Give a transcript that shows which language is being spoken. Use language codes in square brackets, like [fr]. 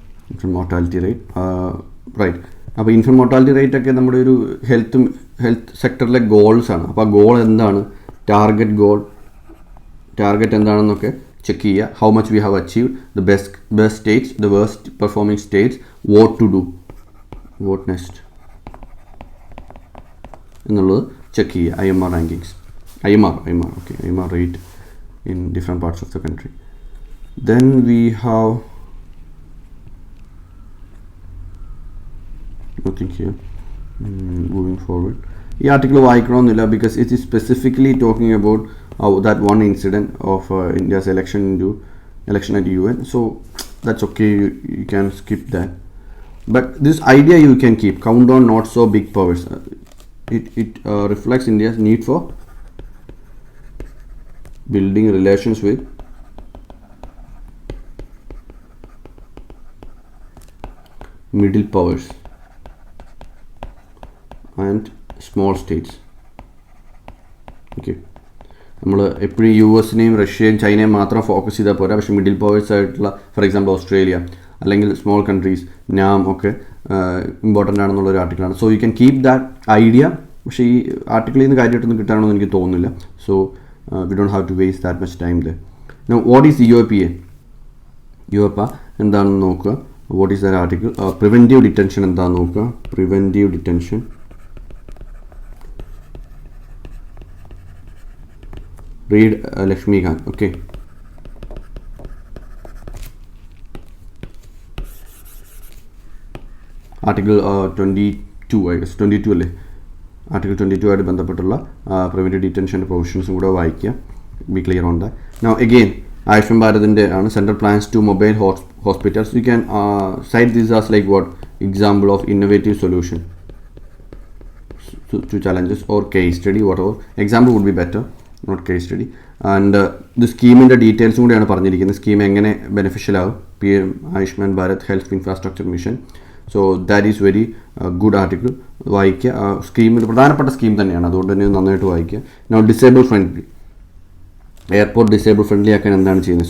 [ml] Infant mortality rate, right. അപ്പോൾ infant mortality rate ഒക്കെ നമ്മുടെ ഒരു ഹെൽത്ത് സെക്ടറിലെ ഗോൾസ് ആണ്. അപ്പോൾ ആ ഗോൾ എന്താണ്, ടാർഗറ്റ് എന്താണെന്നൊക്കെ ചെക്ക് ചെയ്യുക. [en] how much we have achieved, the best states, the worst performing states, what to do, what next [ml] എന്നുള്ളത് ചെക്ക് ചെയ്യുക. [en] IMR rankings, IMR rate in different parts of the country. Then we have nothing here. Moving forward, [ml] ഈ article വായിക്കണമെന്നില്ല, [en] because it is specifically talking about that one incident of India's election at UN. So that's okay, you can skip that. But this idea you can keep, count on not so big powers. It reflects India's need for building relations with middle powers and small states. [ml] Okay, നമ്മൾ എപ്പോഴും US-നെയും റഷ്യയും ചൈനയും മാത്രം focus ചെയ്താൽ പോരാ. പക്ഷേ middle powers ആയിട്ടുള്ള, for example Australia അല്ലെങ്കിൽ സ്മോൾ കൺട്രീസ്, നാം ഒക്കെ important ആണെന്നുള്ളൊരു ആർട്ടിക്കിളാണ്. [en] So you can keep that idea. [ml] പക്ഷേ ഈ ആർട്ടിക്കിളിൽ നിന്ന് കാര്യമായിട്ടൊന്നും കിട്ടാണെന്ന് എനിക്ക് തോന്നുന്നില്ല. [en] So we don't have to waste that much time there. Now what is UAPA? [ml] എന്താണെന്ന് നോക്കുക. [en] What is that article? [ml] Preventive detention എന്താണെന്ന് നോക്കുക. [en] Preventive detention. Read Lakshmikant. Okay. Article 22, I guess 22 അല്ലേ. [ml] ആർട്ടിക്കിൾ 22 ആയിട്ട് ബന്ധപ്പെട്ടുള്ള പ്രിവെൻറ്റീവ് ഡിറ്റൻഷൻ്റെ പ്രൊവിഷൻസും കൂടെ വായിക്കുക. [en] Be clear on that. Now again Ayushman ഭാരതിൻ്റെ ആണ്. Central plans to mobile hospitals. You can cite this as like what example of innovative solution to challenges or case study, whatever. Example would be better, not case study. And the [ml] സ്കീമിൻ്റെ ഡീറ്റെയിൽസും കൂടെയാണ് പറഞ്ഞിരിക്കുന്നത്. Scheme എങ്ങനെ beneficial ആവും, PM Ayushman Bharat health infrastructure mission. [en] So that is very good article. [ml] വായിക്കുക. സ്കീമിൽ പ്രധാനപ്പെട്ട scheme തന്നെയാണ്, അതുകൊണ്ട് തന്നെ നന്നായിട്ട് വായിക്കുക. Now disable friendly, airport disable friendly ആക്കാൻ എന്താണ് ചെയ്യുന്നത്.